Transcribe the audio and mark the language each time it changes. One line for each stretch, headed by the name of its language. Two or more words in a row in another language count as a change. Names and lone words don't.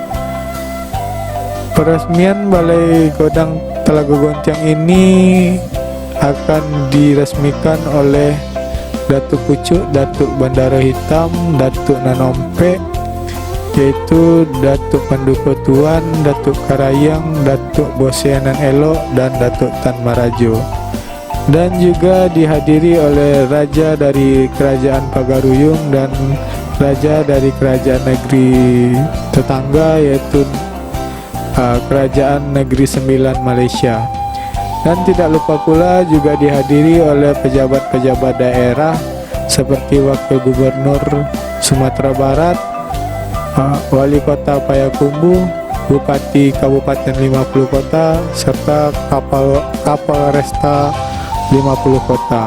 Indonesian: Peresmian Balai Godang Telago Gontiang ini akan diresmikan oleh Datuk Pucuk, Datuk Bandara Hitam, Datuk Nanompe, yaitu Datuk Panduko Tuan, Datuk Karayang, Datuk Bosianan Elok, dan Datuk Tan Marajo. Dan juga dihadiri oleh Raja dari Kerajaan Pagaruyung dan Raja dari Kerajaan Negeri Tetangga, yaitu Kerajaan Negeri Sembilan Malaysia. Dan tidak lupa pula juga dihadiri oleh pejabat-pejabat daerah seperti Wakil Gubernur Sumatera Barat, Wali Kota Payakumbuh, Bupati Kabupaten 50 Kota, serta Kapal Resta 50 Kota.